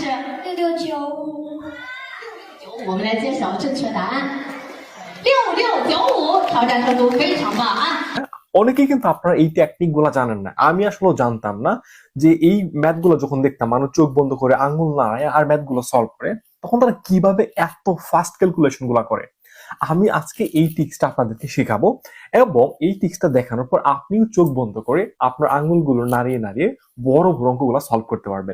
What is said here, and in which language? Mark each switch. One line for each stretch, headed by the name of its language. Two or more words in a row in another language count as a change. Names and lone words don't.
Chinese: 6695。我们来揭晓正确答案6695，挑战程度非常棒啊！
Bangla: অনেকেই কিন্তু আপনারা এই টেকনিক গুলা জানেন না, আমি আসলে জানতাম না যে এই ম্যাথ গুলো যখন দেখতাম মানুষ চোখ বন্ধ করে আঙ্গুল নাড়ায় আর ম্যাথ গুলো সলভ করে, তখন তারা কিভাবে এত ফাস্ট ক্যালকুলেশন গুলা করে। আমি আজকে এই টিক্সটা আপনাদেরকে শেখাবো, এবং এই টিক্সটা দেখানোর পর আপনিও চোখ বন্ধ করে আপনার আঙ্গুলগুলো নাড়িয়ে নাড়িয়ে বড় বড় অঙ্কগুলো সলভ করতে পারবেন।